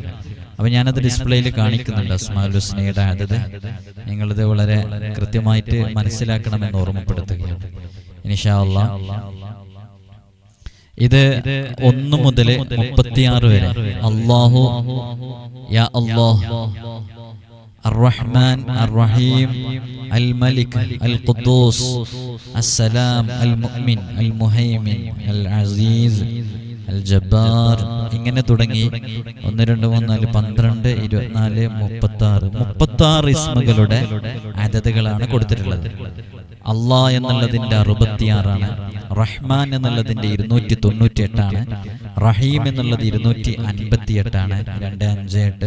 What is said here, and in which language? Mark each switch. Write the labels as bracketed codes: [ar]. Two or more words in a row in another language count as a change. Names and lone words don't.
[ml] അപ്പൊ ഞാനത് ഡിസ്പ്ലേയിൽ കാണിക്കുന്നുണ്ട്. [ar] أسماء الحسنى [ml] അദദ് നിങ്ങളിത് വളരെ കൃത്യമായിട്ട് മനസ്സിലാക്കണമെന്ന് ഓർമ്മപ്പെടുത്തുകയാണ്. [ar] إن شاء الله [ml] ഇത് 1 മുതൽ 36 വരെ [ar] الله يا الله الرحمن الرحيم الملك القدوس السلام المؤمن المهيمن العزيز الجبار [ml] ഇങ്ങനെ തുടങ്ങി 1 2 3 4 12 24 36 ഇസ്മുകളുടെ അദദുകളാണ് കൊടുത്തിട്ടുള്ളത്. അല്ലാഹ് എന്നുള്ളതിന്റെ 66 ആണ്. റഹ്മാൻ എന്നുള്ളതിന്റെ 298 ആണ്. റഹീം എന്നുള്ളത് 258 ആണ്, 258.